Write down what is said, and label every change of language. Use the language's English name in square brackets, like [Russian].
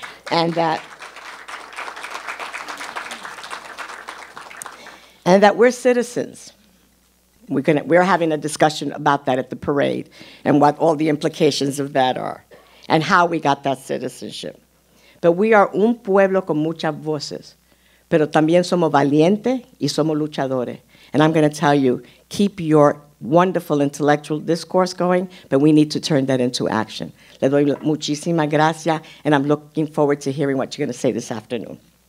[English] And that we're citizens. We're having a discussion about that at the parade and what all the implications of that are and how we got that citizenship. But we are [Spanish] un pueblo con muchas voces, pero también somos valientes y somos luchadores. [English] And I'm going to tell you, keep your wonderful intellectual discourse going, but we need to turn that into action. [Spanish] Le doy muchísimas gracias, [English] and I'm looking forward to hearing what you're going to say this afternoon.